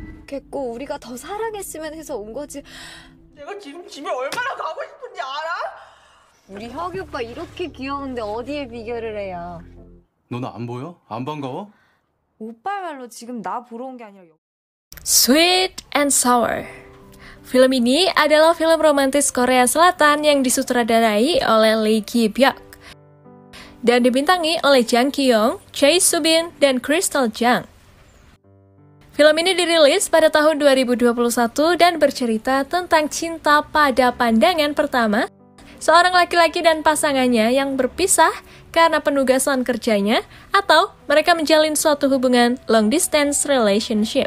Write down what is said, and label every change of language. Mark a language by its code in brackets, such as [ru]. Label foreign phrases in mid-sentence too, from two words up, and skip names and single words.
[ko] 부족했고 우리가 더 사랑했으면 해서 온 거지. 내가 지금 집에 얼마나 가고 싶은지 알아? 우리 혁이 오빠 이렇게 귀여운데 어디에 비교를 해요? 너는 안 보여? 안 반가워? 오빠 말로 지금 나 보러 온 게 아니라 [en] Sweet and Sour. [id] Film ini adalah film romantis Korea Selatan yang disutradarai oleh Lee Ki-byuk dan dibintangi oleh Jang Ki-young, Chae Soo-bin, dan Crystal Jung. Film ini dirilis pada tahun 2021 dan bercerita tentang cinta pada pandangan pertama seorang laki-laki dan pasangannya yang berpisah karena penugasan kerjanya atau mereka menjalin suatu hubungan [en] long distance relationship.